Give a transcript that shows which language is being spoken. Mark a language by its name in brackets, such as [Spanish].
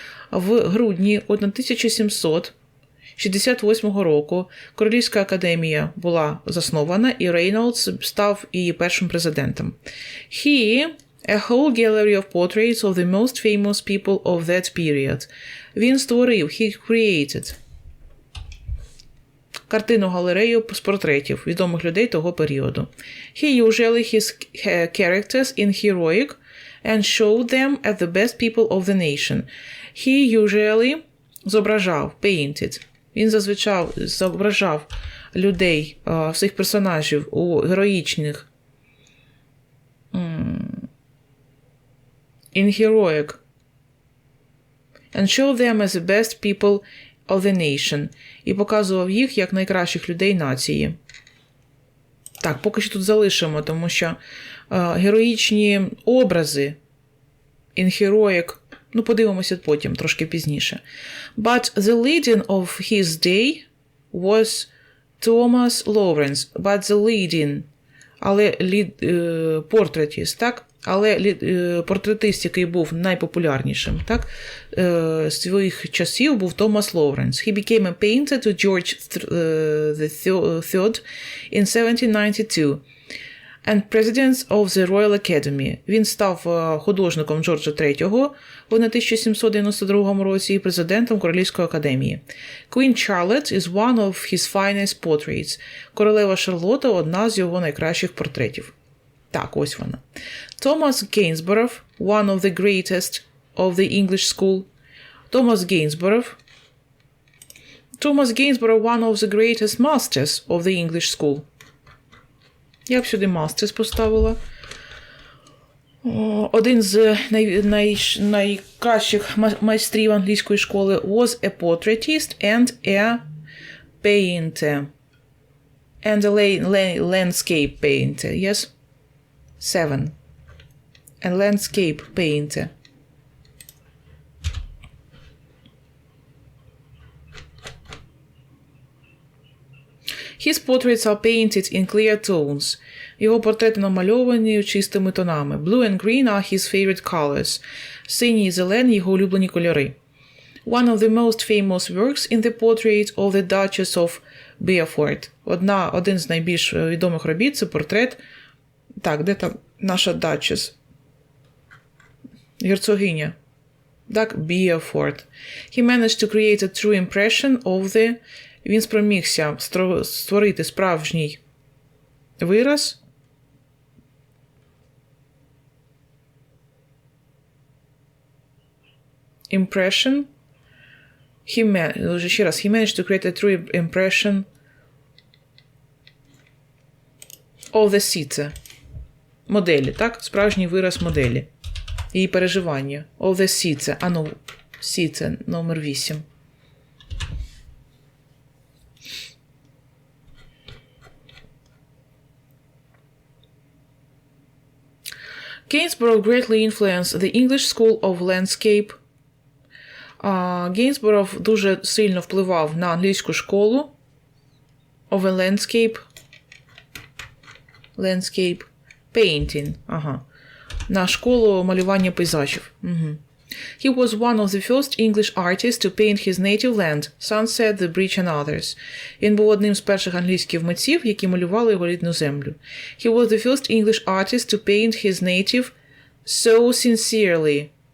[Ukrainian] В грудні 1768 року Королівська академія була заснована, і Рейнолдс став її першим президентом. [English] He, a whole gallery of portraits of the most famous people of that period. [Ukrainian] Він створив, [English] he created, [Ukrainian] картину-галерею з портретів відомих людей того періоду. [English] He usually his characters in heroic and showed them as the best people of the nation. He usually зображав, painted. [Ukrainian] Він зазвичай зображав людей, всіх персонажів у героїчних [English] in heroic and showed them as the best people of the nation. [Ukrainian] І показував їх як найкращих людей нації. Так, поки що тут залишимо, тому що героїчні образи [English] in heroic, [Ukrainian] ну, подивимося потім, трошки пізніше. [English] But the leading of his day was Thomas Lawrence. But the leading, [Ukrainian] але портретіст, так? Але портретист, який був найпопулярнішим, так? З своїх часів був Томас Лоуренс. [English] He became a painter to George III in 1792. And President of the Royal Academy. [Ukrainian] Він став художником Джорджа III в 1792 році і президентом Королівської академії. [English] Queen Charlotte is one of his finest portraits. [Ukrainian] Королева Шарлотта – одна з його найкращих портретів. Так, ось вона. [English] Thomas Gainsborough, one of the greatest of the English school. Thomas Gainsborough, one of the greatest masters of the English school. [Ukrainian] Я б сюди masters поставила. Один з найкращих майстрів англійської школи [English] was a portraitist and a painter. And a landscape painter. Yes? 7. A landscape painter. His portraits are painted in clear tones. [Ukrainian] Його портрети намальовані чистими тонами. [English] Blue and green are his favorite colors. [Ukrainian] Синій і зелений – його улюблені кольори. [English] One of the most famous works in the portrait of the Duchess of Beaufort. [Ukrainian] Один з найбільш відомих робіт – це портрет... Так, де там наша Duchess? Герцогиня. Так, Beaufort. [English] He managed to create a true impression of the... [Ukrainian] Він спромігся створити справжній вираз impression. [English] He managed to create a true impression of the city. [Ukrainian] Моделі, так? Справжній вираз моделі. Її переживання. [English] Of the city. [Ukrainian] City, номер 8. [English] Gainsborough greatly influenced the English school of landscape. [Ukrainian] Гейнсборо дуже сильно впливав на англійську школу [English] of a landscape painting. [Ukrainian] На школу малювання пейзажів. [English] He was one of the first English artists to paint his native land, sunset, the bridge and others. [Ukrainian] Він був одним з перших англійських митців, які малювали його рідну землю. [English] He was the first English artist to paint his native so sincerely.